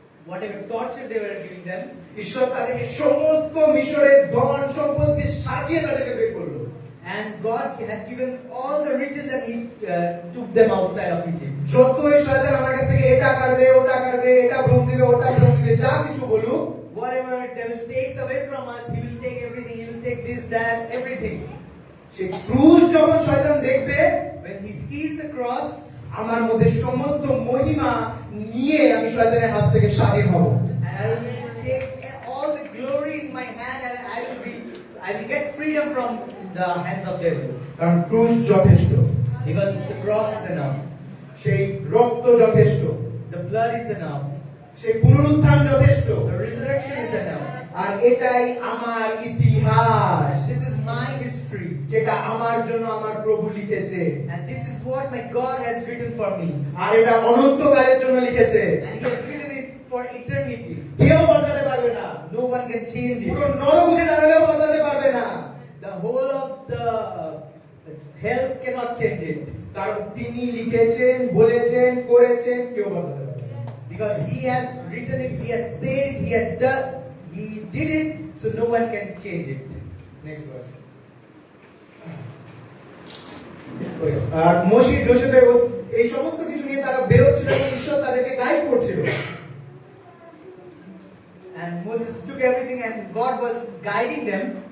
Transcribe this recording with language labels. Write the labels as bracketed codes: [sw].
[en] whatever torture they were giving them, [bn] ঈশ্বর তাদেরকে সমস্ত মিশরের ধন সম্পদকে সাজিয়ে তাদেরকে বের করলো। [en] and God had given all the riches and he took them outside of Egypt. [bn] যতই শয়তান আমার কাছ থেকে এটা করবে, ওটা করবে, এটা ভ্রম দিবে, ওটা ভ্রম দিবে, যা কিছু বলুক, [en] Whatever devil takes away from us, he will take everything, he will take this, that, everything. [bn] সে ক্রুশ যখন শয়তান দেখবে, [en] When he sees the cross, [bn] আমার মধ্যে সমস্ত মহিমা নিয়ে আমি শয়তানের হাত থেকে স্বাধীন হব। [en] I will take all the glory in my hand and I will get freedom from the hands of devil. [bn] কারণ ক্রুশ যথেষ্ট, [en] Because the cross is enough. [bn] সেই রক্ত যথেষ্ট, [en] The blood is enough. [bn] সেই পুনরুত্থান যথেষ্ট, [en] The resurrection is enough. [bn] আর এটাই আমার ইতিহাস, [en] This is my history. [bn] যেটা আমার জন্য আমার প্রভু লিখেছে, [en] And this is what my God has written for me. [bn] আর এটা অনন্তকালের জন্য লিখেছে, [en] And he has written it for eternity. [bn] কেউ বদলাতে পারবে না, [en] No one can change [bn] পুরো [en] it. [bn] নরক উঠে দাঁড়ালেও বদলাতে পারবে না, [en] The whole of the hell cannot change it. [bn] কারণ তিনি লিখেছেন, বলেছেন, করেছেন, কেউ বদলাতে পারবে না। [en] Because he has written it, he has said it, he has done, he did it, so no one can change it. Next verse. [bn] আর Moshe যোসেফের এই সমস্ত কিছু নিয়ে তারা বেরোচ্ছিল এবং ঈশ্বর তাদেরকে গাইড করছিল। [en] And Moses took everything and God was guiding them.